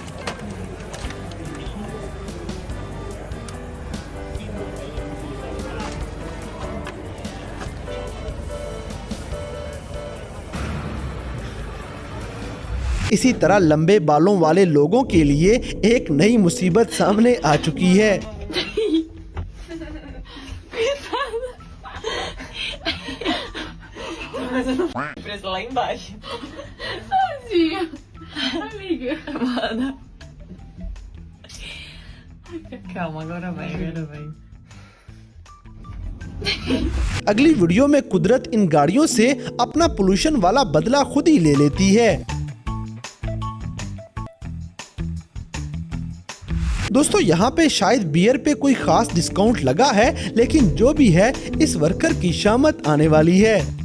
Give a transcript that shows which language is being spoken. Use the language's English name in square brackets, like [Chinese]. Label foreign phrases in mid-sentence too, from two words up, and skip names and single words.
[Hindi] इसी तरह लंबे बालों वाले लोगों के लिए एक नई मुसीबत सामने आ चुकी है। [Portuguese] Presa lá embaixo. Tadinha. Amiga. Amada. Calma, agora vai. [Hindi] अगली वीडियो में कुदरत इन गाड़ियों से अपना पोल्यूशन वाला बदला खुद ही ले लेती है। दोस्तों, यहाँ पे शायद बियर पे कोई खास डिस्काउंट लगा है, लेकिन जो भी है इस वर्कर की शामत आने वाली है।